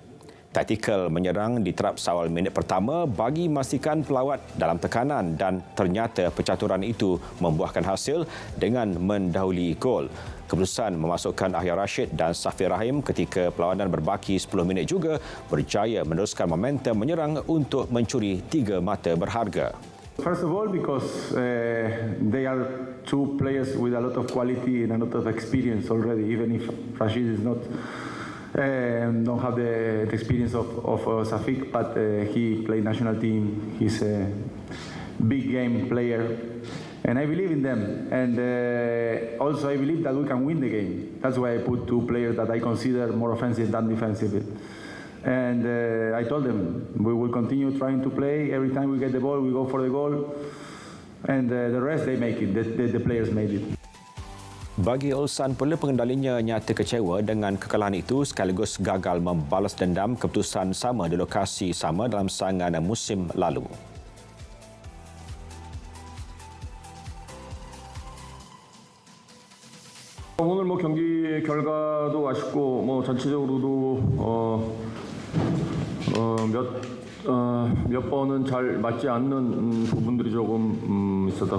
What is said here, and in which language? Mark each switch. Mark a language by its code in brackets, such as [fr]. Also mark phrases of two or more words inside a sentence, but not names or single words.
[ms] Taktikal menyerang diterap seawal minit pertama bagi memastikan pelawat dalam tekanan dan ternyata percaturan itu membuahkan hasil dengan mendahului gol. Keputusan memasukkan Akhyar Rashid dan Safir Rahim ketika perlawanan berbaki 10 minit juga berjaya meneruskan momentum menyerang untuk mencuri 3 mata berharga. [en] First of all, because they are two players with a lot of quality and a lot of experience already, even if Rashid is not don't have the experience of Safik, but he played national team. He's a big game player, and I believe in them. And also I believe that we can win the game. That's why I put 2 players that I consider more offensive than defensive. And I told them we will continue trying to play. Every time we get the ball, we go for the goal. And the rest, they make it. The players made it. [ms] Bagi Ulsan pula, pengendalinya nyata kecewa dengan kekalahan itu sekaligus gagal membalas dendam keputusan sama di lokasi sama dalam saingan musim lalu. [ko] 오늘 경기 결과도 아쉽고 전체적으로도 몇 번은 잘 맞지 않는 부분들이 조금 있었다.